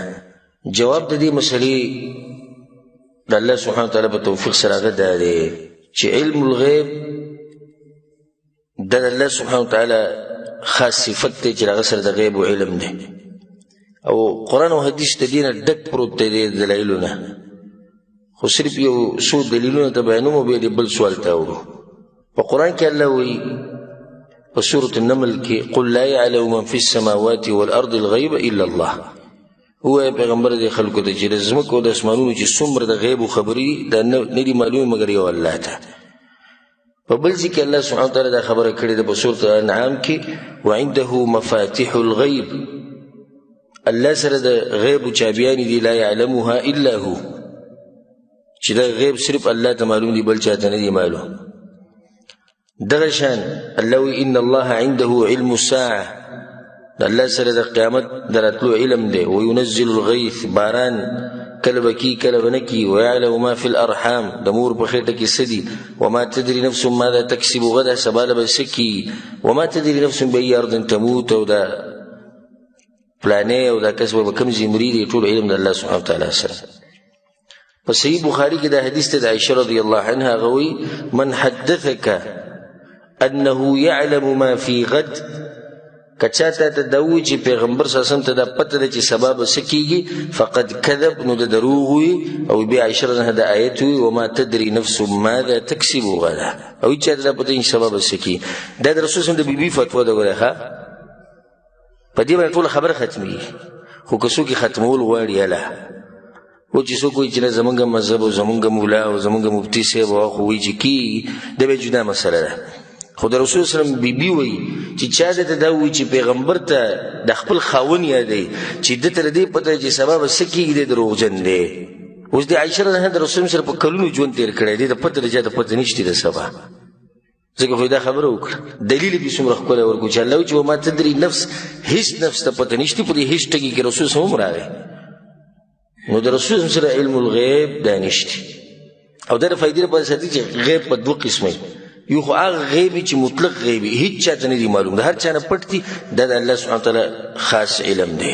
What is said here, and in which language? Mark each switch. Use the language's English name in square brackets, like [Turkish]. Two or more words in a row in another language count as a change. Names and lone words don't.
[Pashto] جواب د دې مسلې د الله سبحانه وتعالی په توفیق سره هغه دا دی چې [Arabic] علم الغیب [Pashto] د الله سبحانه وتعالی خاص صفت دی چې هغه سره د غیب و علم دی. او قرآن او حدیث د دې نه ډک پروت دی د دلایلو نه، خو صرف یو څو دلیلونه ته بیانوم او بیا دې بل سوال ته اوړو. په قرآن کې الله وایي په سورة النمل کې [Arabic] قل لا يعلم من في السماوات والأرض الغیب الا الله. [Pashto] هو پیغمبر دې خلکو ته چې د ځمکو او د اسمانونو چې څومره د غیب و خبرې دا نه دي معلومې مګر یو الله ته. په بل ځای کې الله سبحانه وتعالی دا خبره کړې ده په سورة الانعام کې [Arabic] وعنده مفاتيح الغیب. [Pashto] الله سره د غیب چابیانې دي [Arabic] لا يعلمها الا هو، [Pashto] چې دا غیب صرف الله ته معلوم دي بل چاته نه دي معلوم. دغه شان الله وی [Arabic] ان الله عنده علم الساعه، [Pashto] د الله سره د قیامت دراتلو علم دی. [Arabic] وينزل الغیث، [Pashto] باران کله به کی کله به نه کی. [Arabic] ويعلم ما في الارحام، [Pashto] د مور په خېټه کې څه دي. [Arabic] وما تدري نفس ماذا تکسب غدا، [Pashto] سبا به څه کي. [Arabic] وما تدري نفس بأي ارض تموت، [Pashto] او دا پلانې او دا کس به کوم ځای مري دي. ټول علم د الله سبحانه وتعالی سره. په صحیح بخاري کې دا حدیث ته د عائشه رضی الله عنها غوي [Arabic] من حدثك انه يعلم ما في غد، [Pashto] کچاته ته دوی چې پیغمبر صلی الله علیه وسلم ته دا پته ده چې سبا به څه کیږي [Arabic] فقد کذب، [Pashto] نو د دروغ وي. او بیا عائشه رضی الله عنها د آیت وي [Arabic] وما تدري نفس ماذا تکسب غدا، [Pashto] او چې دا پته چې سبا به څه کیږي. دا د رسول صلی الله علیه وسلم د بیبي فتوا ده. ګوره ښه په دې باندې ټول خبره ختمي. خو که څوک ختمول غواړي اله و چې څوک وایي چې نه زمونږ مذهب او زمونږ مولا او زمونږ مفتي صاحب خو وایي چې کی دا به جدا مسله ده. خو د رسول صلی الله علیه وسلم بیبي وایي چې چا دته دا وایي چې پیغمبر ته د خپل خاوند یادوي چې ده ته د دې پته چې سبا به څه کېږي دی دروغجن دی. اوس د عایشه رضی الله عنها د رسول سره په کلونو ژوند تېر کړی دی، د پته د چا ته پته نشته د سبا. ځکه خو دا خبره وکړه دلیل یې څومره ښکلی ورکړو چې الله وایي چې [Arabic] وما تدري نفس، [Pashto] هېڅ نفس ته پته نشته. په دې هېڅ ټکي کې رسول صلی الله علیه وسلم هم راغی. نو د رسول سره [Arabic] علم الغیب [Pashto] دا نشته. او دا د فایدې لپاره ساتي چې غیب په دوه قسمه، یو خو هغه غیب چې مطلق غیب هیڅ چاته نه دي معلوم، د هر چا نه پټ دي، دا د الله سبحانه وتعالی خاص علم دی.